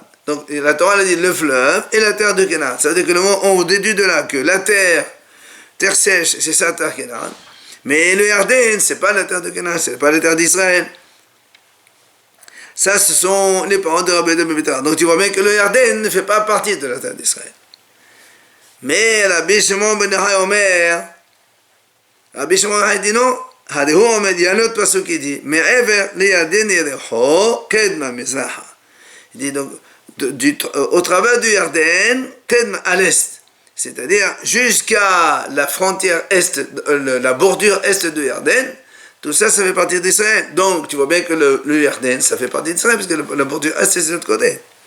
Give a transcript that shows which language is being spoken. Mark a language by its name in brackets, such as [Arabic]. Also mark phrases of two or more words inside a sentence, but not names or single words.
[French] Donc la Torah a dit le fleuve et la terre de Canaan. Ça veut dire que le moment on déduit de là que la terre sèche, c'est ça la terre de Canaan. Mais le Yarden, c'est pas la terre de Canaan, c'est pas la terre d'Israël. Ça, ce sont les parents de Rabbi Yehuda. Donc tu vois bien que le Yarden ne fait pas partie de la terre d'Israël. Mais Rabbi Shimon ben Yochai Omer, Rabbi Shimon ben Yochai dit non. Il y a un autre passage qui dit, [Hebrew] מעבר לירדן יריחו קדמה מזרחה. [French] Il dit donc, au travers du Yarden, à l'est, c'est-à-dire jusqu'à la frontière est, la bordure est du Yarden, tout ça, ça fait partie d'Israël. Donc, tu vois bien que le Yarden, ça fait partie d'Israël, parce que la bordure est, c'est de l'autre côté.